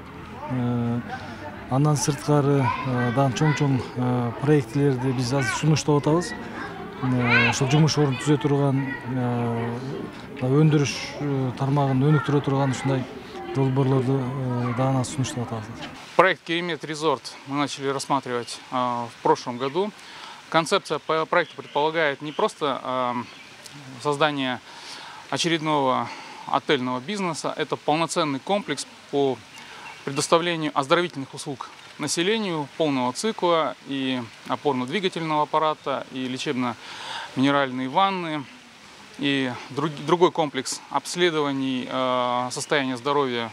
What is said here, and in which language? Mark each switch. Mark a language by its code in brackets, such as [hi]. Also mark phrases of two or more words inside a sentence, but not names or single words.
[ky] Андан сырткары дагы чоң проектлерди биз азыр сунуштап атабыз. Ошол жумуш орун түзө турган, өндүрүш тармагын өнүктүрө турган ушундай долбоорлорду дагы сунуштап атабыз. [ru] Проект Керемет Резорт мы начали рассматривать в прошлом году. Концепция проекта предполагает не просто создание очередного отельного бизнеса, это полноценный комплекс по предоставлению оздоровительных услуг населению полного цикла и опорно-двигательного аппарата, и лечебно-минеральные ванны, и другой комплекс обследований состояния здоровья жителей.